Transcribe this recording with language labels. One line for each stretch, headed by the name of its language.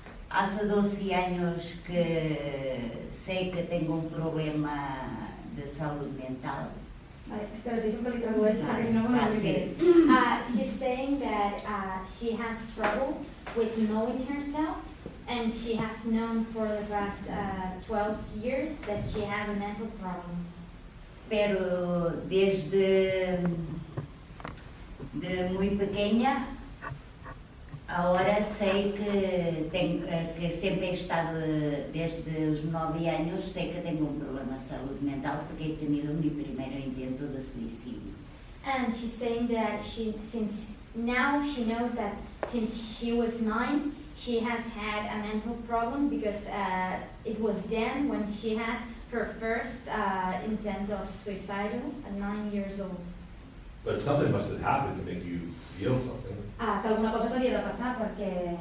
Spanish: Hace 12 años que sé que tengo un problema de salud mental.
Catalan: Espera, deixa que li tradueixi perquè si no me sí.
English: She's saying that she has trouble with knowing herself, and she has known for the past 12 years that she has a mental problem.
Spanish: Pero desde muy pequeña, ahora sé que siempre he estado, desde los 9 años, sé que tengo un problema de salud mental porque he tenido mi primer intento de suicidio.
English: And she's saying that since now she knows that since she was 9, she has had a mental problem because it was then when she had her first intent of suicidal at 9 years old. But something must have happened to make you feel something.
Catalan: Que alguna cosa t'havia de passar perquè...